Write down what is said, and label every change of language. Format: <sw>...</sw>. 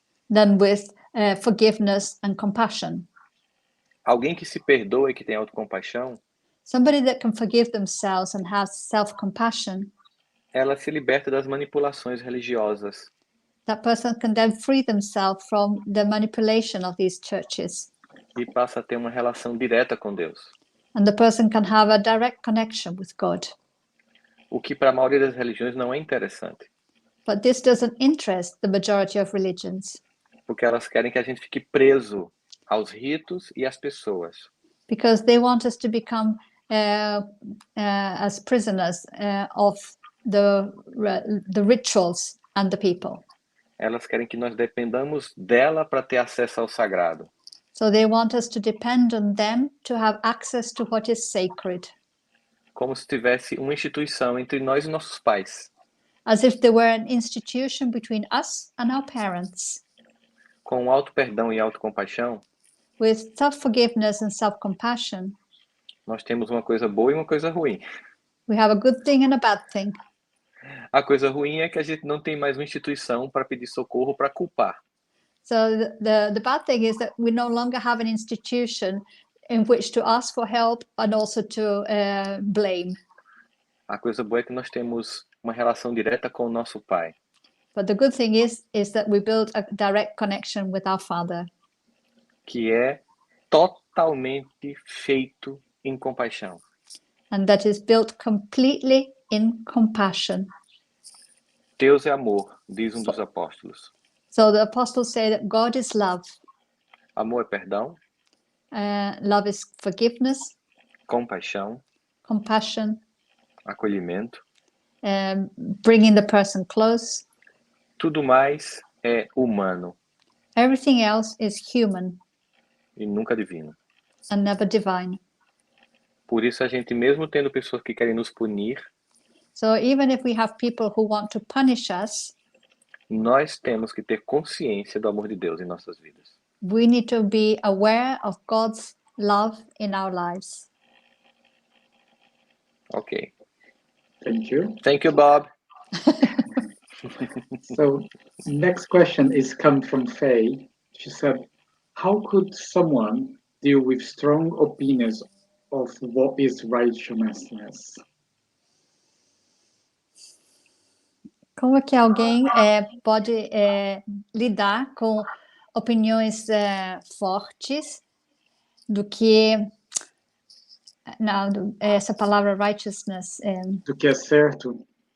<en>than with forgiveness and compassion.</en> <pt>Alguém que se perdoa e que tem autocompaixão,</pt> <en>Somebody that can forgive themselves and has self-compassion,</en> <pt>ela se liberta das manipulações religiosas.</pt> <en>that person can then free themselves from the manipulation of these churches.</en> <pt>E passa a ter uma relação direta com Deus.</pt> <en>And the person can have a direct connection with God.</en> <pt>O que para a maioria das religiões não é interessante.</pt> <en>But this doesn't interest the majority of religions</en> <pt>porque elas querem que a gente fique preso aos ritos e às pessoas.</pt> <en>because they want us to become as prisoners of the rituals and the people.</en> <pt>Elas querem que nós dependamos dela para ter acesso ao sagrado.</pt> <en>So they want us to depend on them to have access to what is sacred,</en> <pt>Como se tivesse uma instituição entre nós e nossos pais.</pt> <en>as if there were an institution between us and our parents.</en> <pt>Com auto-perdão e autocompaixão,</pt> <en>With self-forgiveness and self-compassion,</en> <pt>nós temos uma coisa boa e uma coisa ruim.</pt> <en>we have a good thing and a bad thing.</en> <pt>A coisa ruim é que a gente não tem mais uma instituição para pedir socorro, para culpar.</pt> <en>So the bad thing is that we no longer have an institution in which to ask for help and also to blame.</en> <pt>A coisa boa é que nós temos uma relação direta com o nosso pai.</pt> <en>But the good thing is that we build a direct connection with our Father,</en> <pt>Que é totalmente feito em compaixão.</pt> <en>and that is built completely in compassion.</en> <pt>Deus é amor, diz um dos apóstolos.</pt> <en>So the apostles say that God is love.</en> <pt>Amor é perdão,</pt> <en>Love is forgiveness,</en> <pt>compaixão,</pt> <en>compassion,</en> <pt>acolhimento.</pt> <en>bringing the person close.</en> <pt>Tudo mais é humano</pt> <en>Everything else is human</en> <pt>e nunca divino.</pt> <en>and never divine.</en> <pt>Por isso a gente, mesmo tendo pessoas que querem nos punir,</pt> <en>So even if we have people who want to punish us,</en> <pt>nós temos que ter consciência do amor de Deus em nossas vidas.</pt> <en>we need to be aware of God's love in our lives. Ok. Thank you. Thank you, Bob. So next question is come from Faye. She said, how could someone deal with strong opinions of what is righteousness?</en> <pt>Como é que alguém pode lidar com opiniões fortes do que não, essa palavra righteousness Do que é certo?</pt>